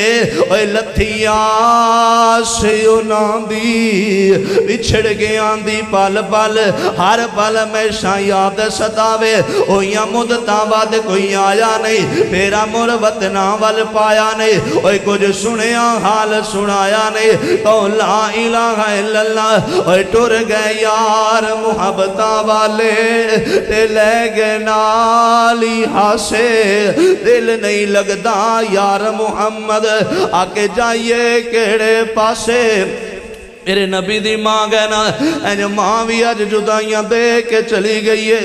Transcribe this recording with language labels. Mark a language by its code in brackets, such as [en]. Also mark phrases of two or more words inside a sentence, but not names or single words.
[pa] اوئے لتھیاں سے اُنہاں دی وچھڑ گیا دی پل پل ہر پل ہمیشہ یاد ستاوے. اوئیاں مدتاں بعد کوئی آیا نہیں، پھیرا مڑ وطنا ول پایا نہیں. اوئے کچھ سنیا حال سنایا نہیں، تو [ar] لا إله إلا الله. [pa] اوئے ٹر گئے یار محبتا والے تے لے گئے نالی ہاسے. دل نہیں لگدا یار محمد آکے جائیے کیڑے پاسے. میرے نبی دی ماں گئے نا، انج ماں بھی اج جدائیاں دے کے چلی گئی ہے.